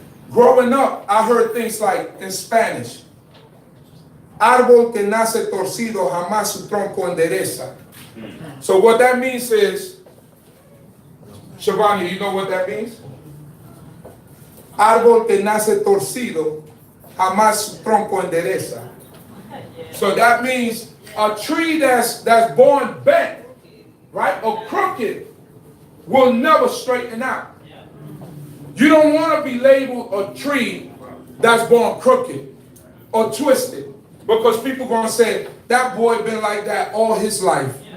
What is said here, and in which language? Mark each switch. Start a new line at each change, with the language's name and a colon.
English: Growing up, I heard things like in Spanish,
Spanish: árbol que nace torcido jamás su tronco endereza.
English: So what that means is, Shavanya, you know what that means?
Spanish: Árbol que nace torcido jamás su tronco endereza.
English: So that means a tree that's born bent, right, or crooked, will never straighten out. You don't want to be labeled a tree that's born crooked or twisted, because people going to say, that boy been like that all his life.